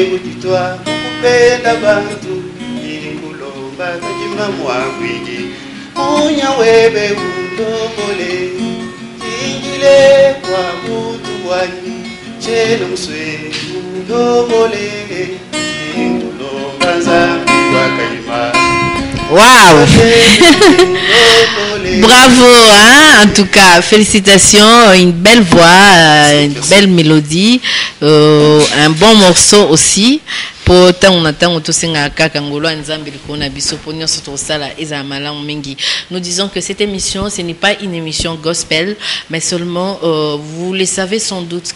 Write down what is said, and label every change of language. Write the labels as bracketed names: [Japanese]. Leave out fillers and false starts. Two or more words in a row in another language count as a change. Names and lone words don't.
[Luba-Katanga] kutitwa kupenda bantu ilingulomba kajima mwangwiji munya webe undobole ingile kwa kutubwani cheno mswe undobole ingulomba zambi wakajima. [French] Waouh. Bravo, hein? En tout cas, félicitations, une belle voix, une belle mélodie, un bon morceau aussi. Nous disons que cette émission, ce n'est pas une émission gospel, mais seulement, vous le savez sans doute